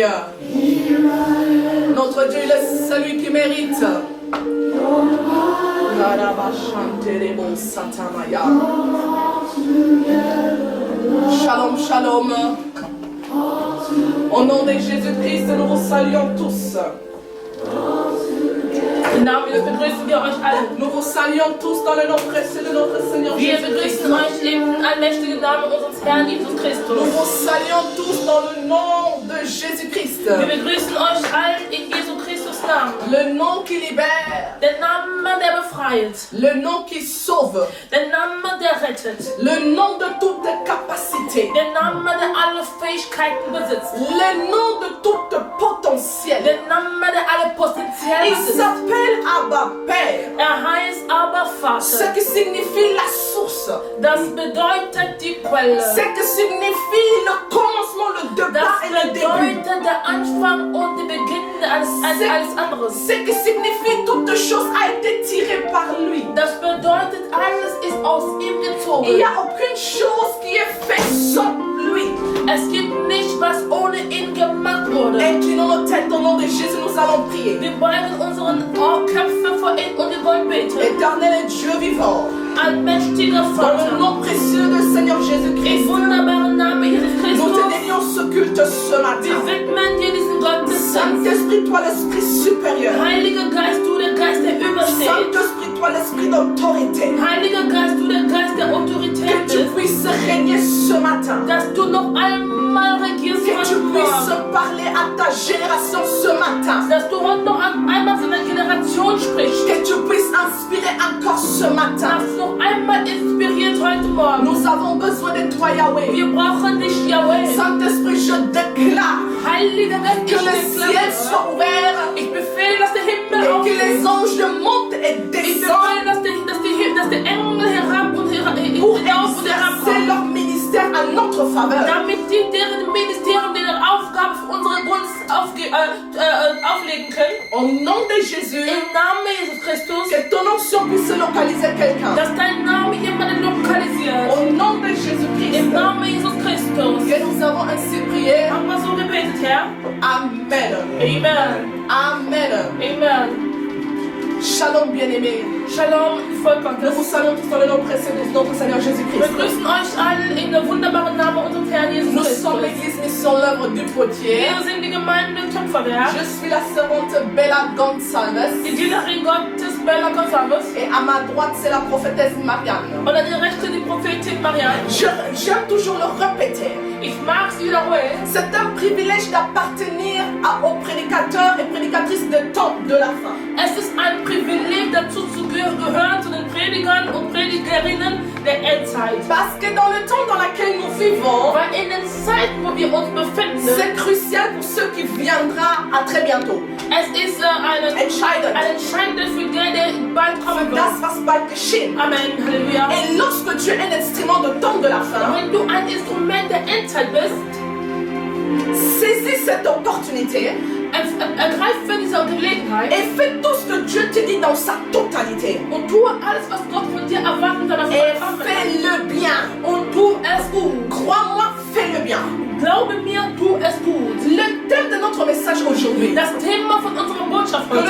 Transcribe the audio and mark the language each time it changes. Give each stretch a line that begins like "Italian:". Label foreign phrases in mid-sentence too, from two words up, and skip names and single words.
French: Notre Dieu est celui qui mérite.
Hebrew: Shalom, shalom.
French: Au nom de Jésus-Christ, nous vous saluons tous.
German: Im Namen Jesu begrüßen wir euch alle.
French: Nous vous saluons tous dans le nom précieux de notre Seigneur
German: Wir
French: Jésus-Christ.
German: begrüßen euch im allmächtigen Namen unseres Herrn Jesus
French: Nous
German: Christus.
French: vous saluons tous dans le nom de Jésus-Christ.
German: Wir begrüßen euch allen in Jesu Christus Namen.
French: Le nom qui libère.
German: Der Name, der befreit.
French: Le nom qui sauve.
German: Der Name, der rettet.
French: Le nom de toute capacité.
German: Der Name, der alle Fähigkeiten besitzt.
French: Le nom de toute potentiel.
German: Der Name, der alle Potenzial
French: Il
German: besitzt.
French: s'appelle Abba Père.
German: Heißt aber
French: Ce
German: Vater.
French: qui signifie la source.
German: Das bedeutet die Quelle.
French: Ce qui signifie le commencement, le départ
German: Das
French: et le début.
German: bedeutet der Anfang und der Beginn alles anderes.
French: Ce qui signifie toute chose a été tirée par lui.
German: Das bedeutet, alles ist aus ihm
French: Il n'y
German: gezogen.
French: a aucune chose qui est faite sans lui.
German: Es gibt nicht, was ohne ihn gemacht wurde.
French: Inclinons nos têtes au nom de Jésus, nous allons prier.
German: Wir beugen unseren Köpfe vor ihn und wir wollen beten.
French: Éternel et Dieu vivant,
German: Allmächtiger
French: dans le
German: Vater,
French: nom précieux du Seigneur Jésus-Christ,
German: im wunderbaren Namen Jesus
French: nous te
German: Christus,
French: dédions ce culte ce
German: wir
French: matin.
German: widmen dir diesen Gottesdienst.
French: Saint-Esprit, toi l'Esprit supérieur.
German: Heiliger Geist, du der Geist, der übersteht.
French: Saint-Esprit, toi l'Esprit d'autorité.
German: Heiliger Geist, du der Geist der Autorität
French: Que tu
German: bist.
French: puisses régner ce matin.
German: Dass du noch einmal regierst
French: Que tu
German: heute
French: puisses
German: Morgen.
French: parler à ta génération ce matin.
German: Dass du heute noch einmal zu deiner Generation sprichst.
French: Que tu puisses inspirer encore ce matin.
German: Dass du noch einmal inspiriert heute Morgen.
French: Nous avons besoin de toi, Yahweh.
German: Wir brauchen dich, Yahweh.
French: Saint-Esprit, je déclare
German: Heiliger Geist,
French: que le ciel soit ouvert
German: ich befehle, dass der Himmel
French: et que
German: aufgeht.
French: les anges montent et
German: Ich
French: descendent
German: befehle, dass die Engel herab und
French: pour
German: hinauf und
French: exercer
German: herabkommen.
French: leur ministère à notre faveur.
German: Damit die deren Ministerium, deren Aufgabe für unsere Gunst auflegen können.
French: Au Au nom de Jésus,
German: Im Namen Jesus Christus,
French: que ton onction puisse localiser quelqu'un.
German: dass dein Name jemanden lokalisiert.
French: Au nom de Jésus-Christ,
German: Im Namen Jesus Christus.
French: que nous avons ainsi prié.
German: Haben wir so gebetet, Herr? Amen. Amen. Amen. Amen.
French: Shalom, bien-aimés.
German: Shalom, Volk
French: Nous
German: Gottes.
French: vous saluons tous dans le nom précieux de notre Seigneur
German: Wir
French: Jésus-Christ.
German: grüßen euch allen in der wunderbaren Namen unseres Herrn Jesus
French: Nous
German: Christus.
French: sommes l'église Mission l'œuvre du Potier.
German: Wir sind die Gemeinde Töpferwerk.
French: Je suis la servante Bella Gonçalves.
German: Die Dienerin Gottes Bella Gonçalves.
French: Et à ma droite, c'est la prophétesse Marianne.
German: Und an der Rechte die Prophetin Marianne.
French: J'aime toujours le répéter.
German: Ich mag sie wiederholen.
French: C'est un privilège d'appartenir aux prédicateurs et prédicatrices de temps de la fin.
German: Es ist ein Privileg, dazu zu gehören zu den Predigern und Predigerinnen der Endzeit.
French: Parce que dans le temps dans lequel nous vivons,
German: Weil in den Zeiten, wo wir uns befinden,
French: c'est crucial pour ceux qui viendra à très bientôt.
German: es ist ein Entscheidend entscheidender für den, der bald kommen für wird. das, was bald geschehen. Amen, Halleluja.
French: Et lorsque tu es un instrument de temps de la fin,
German: Wenn du ein Instrument der Endzeit bist,
French: saisis cette opportunité
German: ergreif für diese Gelegenheit
French: et fais tout ce que Dieu te dit dans sa totalité.
German: und tue alles, was Gott von dir erwartet in seiner
French: Et
German: Vollkommenheit.
French: fais le bien.
German: Und tu es gut.
French: Crois-moi, fais le bien.
German: Glaube mir, tu es gut.
French: Le thème de notre message aujourd'hui,
German: Das Thema von unserer Botschaft
French: que le